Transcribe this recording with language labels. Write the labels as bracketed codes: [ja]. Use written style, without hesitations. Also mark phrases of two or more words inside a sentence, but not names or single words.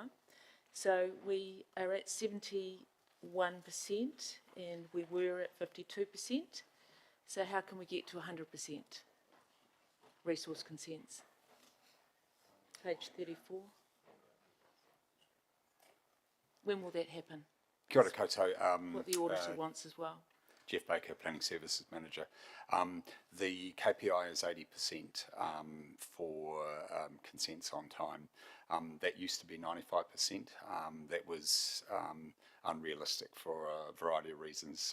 [en] So we are at 71% and we were at 52%. So how can we get to 100% resource consents? Page 34. When will that happen? [mi] Kia ora koutou. [en] What the auditor wants as well. Jeff Baker, Planning Services Manager. The KPI is 80% for consents on time. That used to be 95%. That was unrealistic for a variety of reasons.